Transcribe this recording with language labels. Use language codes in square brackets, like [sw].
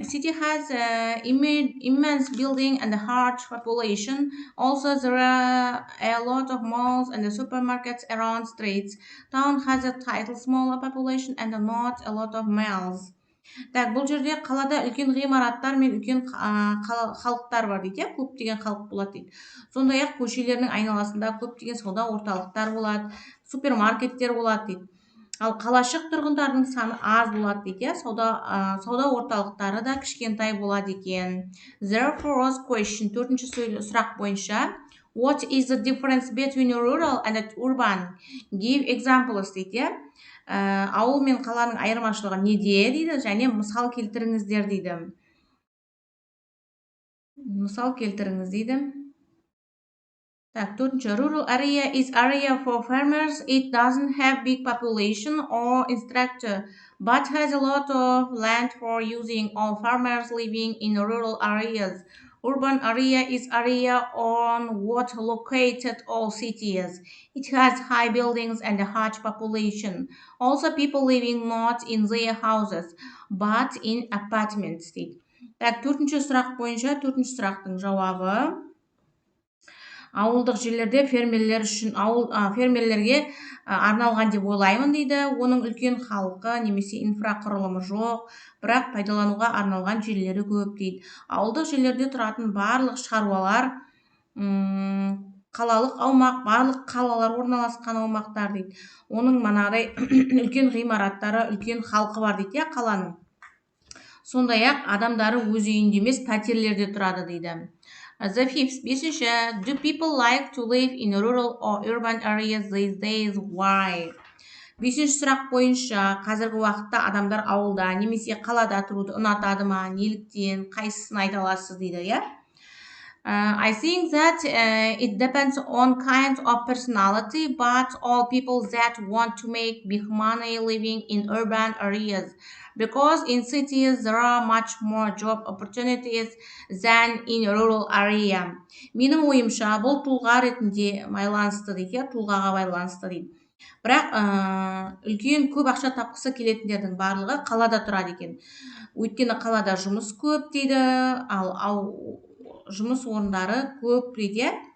[en] City has immense building and a large population. Also, there are a lot of malls and supermarkets around streets. Town has a title smaller population and not a lot of malls. [kk] Так, бұл жерде қалада үлкен ғимараттар мен үлкен халықтар бар дейді, көптеген халық болады дейді. Сондай-ақ көшелердің айналасында көптеген сауда орталықтар болады, супермаркеттер болады дейді. Ал қалашық тұрғындардың саны аз болады дейді, сауда орталықтары да кішкентай болады екен. [en] Therefore, question, [kk] төртінші сұрақ бойынша, [en] what is the difference between rural and urban? Give examples [kk] дейді. Ауыл мен қаланың айырмашылығы неде дейді, және мысал келтіріңіздер дейді. Мысал келтіріңіз дейді. Так, төртінші, [en] rural area is area for farmers. It doesn't have big population or infrastructure, but has a lot of land for using. All farmers living in rural areas. Urban area is area on what located all cities. It has high buildings and a large population. Also, people living not in their houses, but in apartments. [kk] Так, төртінші сұрақ бойынша, төртінші сұрақтың жауабы. Ауылдық жерлерде фермерлерге арналған деп ойлаймын дейді. Оның үлкен халқы немесе инфрақұрылымы жоқ, бірақ пайдалануға арналған жерлері көп дейді. Ауылдық жерлерде тұратын барлық шаруалар, қалалық аумақ, барлық қалалар орналасқан аумақтар дейді. Оның үлкен ғимараттары, үлкен халқы бар дейді, қаланың. Сондай-ақ адамдары өз үйінде емес, пәтерлерде тұрады дейді. [en] The fifth, [kk] бесінші, [en] do people like to live in rural or urban areas these days? Why? [kk] Бесінші сұрақ бойынша, қазіргі уақытта адамдар ауылда немесе қалада тұруды ұнатады ма, неліктен, қайсысын айта аласыз дейді, [en] I think that it depends on kind of personality, but all people that want to make big money living in urban areas. Because in cities there are much more job opportunities than in rural area. [kk] Менің ойымша, бұл тұлға ретінде байланысты дейді, тұлғаға байланысты дейді. Бірақ үлкен көп ақша тапқысы келетіндердің барлығы қалада тұрады екен. Өйткені қалада жұмыс көп дейді, ал жұмыс орындары көп дейді.